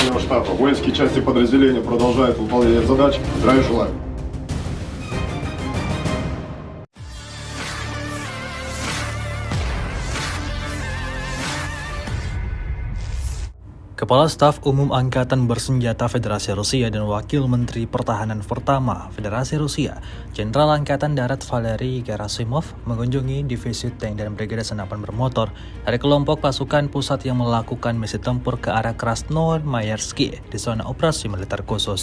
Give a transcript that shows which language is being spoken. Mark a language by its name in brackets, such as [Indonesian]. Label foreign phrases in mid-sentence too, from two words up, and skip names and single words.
[Russian] штаба. Воинские части подразделения продолжают выполнение задач. Здравия желаю. [Indonesian] Kepala Staf Umum Angkatan Bersenjata Federasi Rusia dan Wakil Menteri Pertahanan pertama Federasi Rusia, Jenderal Angkatan Darat Valery Gerasimov, mengunjungi divisi tank dan brigade senapan bermotor dari kelompok pasukan pusat yang melakukan misi tempur ke arah Krasnomayarsky di zona operasi militer khusus.